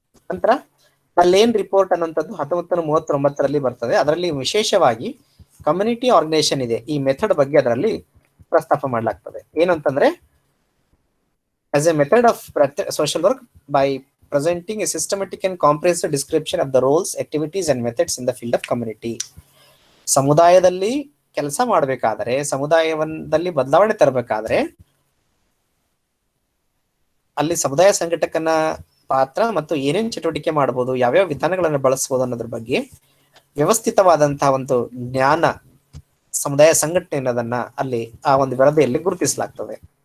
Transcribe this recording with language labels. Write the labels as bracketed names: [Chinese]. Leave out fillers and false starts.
[Kannada] ನಂತರ lane report ಅನ್ನುವಂಥದ್ದು 1939ರಲ್ಲಿ ಬರ್ತದೆ. ಅದರಲ್ಲಿ ವಿಶೇಷವಾಗಿ ಕಮ್ಯುನಿಟಿ ಆರ್ಗನೈಸೇಷನ್ ಇದೆ, ಈ ಮೆಥಡ್ ಬಗ್ಗೆ ಅದರಲ್ಲಿ ಪ್ರಸ್ತಾಪ ಮಾಡಲಾಗ್ತದೆ. [English] ಏನಂತಂದ್ರೆ as a method of social work by presenting a systematic and comprehensive description of the roles, activities and methods in the field of community. [Kannada] ಸಮುದಾಯದಲ್ಲಿ ಕೆಲಸ ಮಾಡಬೇಕಾದ್ರೆ, ಸಮುದಾಯದಲ್ಲಿ ಬದಲಾವಣೆ ತರಬೇಕಾದ್ರೆ ಅಲ್ಲಿ ಸಮುದಾಯ ಸಂಘಟಕನ ಪಾತ್ರ ಮತ್ತು ಏನೇನು ಚಟುವಟಿಕೆ ಮಾಡಬಹುದು, ಯಾವ್ಯಾವ ವಿಧಾನಗಳನ್ನು ಬಳಸಬಹುದು ಅನ್ನೋದ್ರ ಬಗ್ಗೆ ವ್ಯವಸ್ಥಿತವಾದಂತಹ ಒಂದು ಜ್ಞಾನ ಸಮುದಾಯ ಸಂಘಟನೆ ಅನ್ನೋದನ್ನ ಅಲ್ಲಿ ಆ ಒಂದು ವರದಿಯಲ್ಲಿ ಗುರುತಿಸಲಾಗ್ತದೆ.